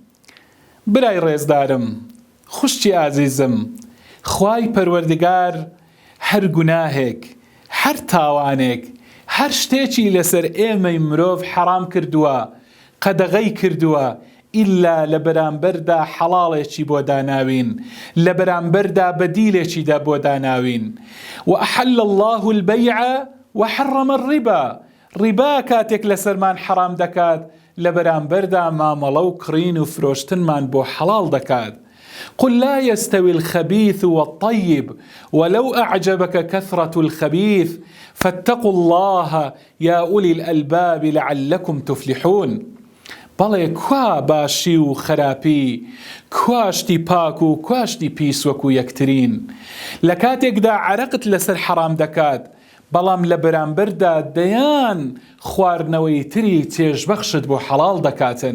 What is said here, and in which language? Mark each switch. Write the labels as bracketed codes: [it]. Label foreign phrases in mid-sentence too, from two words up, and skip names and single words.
[ckb] برای ڕێزدارم، خوشتی ئازیزم، خوای پەروەردگار هەر گوناهێک، هەر تاوانێک، هەر شتێکی لەسەر ئێمەی مرۆڤ حەرام کردووە، قەدەغەی کردووە، ئیلا لە بەرامبەردا حەڵاڵێکی بۆ داناوین، لە بەرامبەردا بەدیلێکیدا بۆ داناوین. [ar] وأحل الله البيع وحرم الربا. [ckb] ڕیبا کاتێک لەسەرمان حەرام دەکات، لە بەرامبەردا مامەڵە و کڕین و فرۆشتنمان بۆ حەڵاڵ دەکات. [ar] قل لا يستوي الخبيث والطيب ولو أعجبك كثرة الخبيث فاتقوا الله يا أولي الألباب لعلكم تفلحون. [ckb] بەڵێ کوا باشی و خراپی، کواشتی پاک و کواشتی پیس وەکو یەکترین. لە کاتێکدا عەرەقت لەسەر حەرام دەکات، بەڵام لە بەرامبەردا دەیان خواردنەوەی تری چێژبەخشت بۆ حەڵاڵ دەکاتن.